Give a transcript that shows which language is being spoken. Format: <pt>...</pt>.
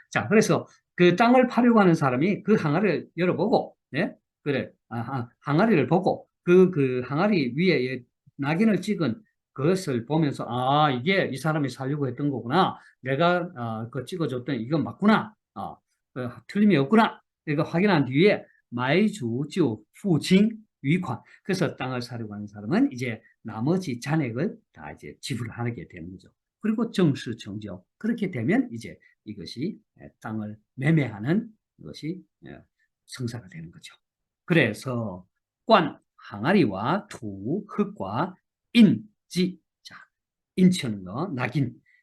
<ko>자, 그래서 그 땅을 파려고 하는 사람이 그 항아리를 열어보고, 네? 그래, 항아리를 보고 그 항아리 위에 낙인을 찍은 그것을 보면서 이게 이 사람이 살려고 했던 거구나. 내가 그 찍어줬던 이건 맞구나. 틀림이 없구나. 이거 확인한 뒤에</ko> <zh>买主就付清余款.</zh> <ko>그래서 땅을 사려고 하는 사람은 이제 나머지 잔액을 다 이제 지불하게 되는 거죠. 그리고 정수 정죠. 그렇게 되면 이제 이것이 땅을 매매하는 것이 성사가 되는 거죠. 그래서 관, 항아리와 투, 흙과 인, 지, 자, 인치는 거, 낙인.</ko>